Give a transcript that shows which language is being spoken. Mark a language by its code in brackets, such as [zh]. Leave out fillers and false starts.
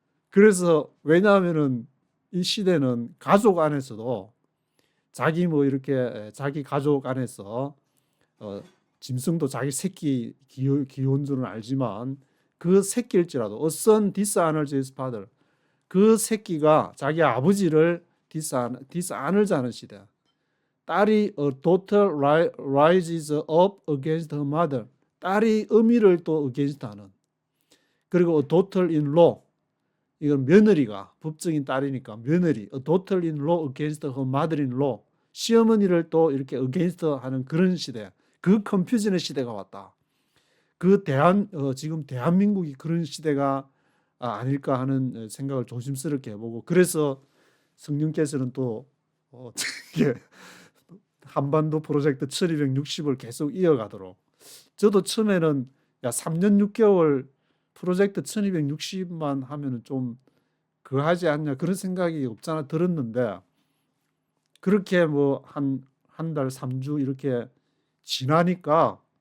[ko] 그래서 왜냐하면은 이 시대는 가족 안에서도 자기 뭐 이렇게 자기 가족 안에서 짐승도 자기 새끼 기원 줄은 알지만 그 새끼일지라도 [en] a son dishonors his father [ko] 그 새끼가 자기 아버지를 dishonors 하는 시대. 딸이 [en] a daughter rises up against her mother [ko] 딸이 어미를 또 against 하는 그리고 [en] a daughter in law [ko] 이건 며느리가 법정인 딸이니까 며느리 a daughter in law against her mother in law 시어머니를 또 이렇게 against 하는 그런 시대 그 컨퓨전의 시대가 왔다. 그 지금 대한민국이 그런 시대가 아닐까 하는 생각을 조심스럽게 해보고 그래서 성령께서는 또 한반도 프로젝트 1260을 계속 이어가도록 저도 처음에는 3년 6개월 프로젝트 1260만 하면은 좀 그거 하지 않냐 그런 생각이 없잖아 들었는데 그렇게 뭐 한 달 3주 이렇게 지나니까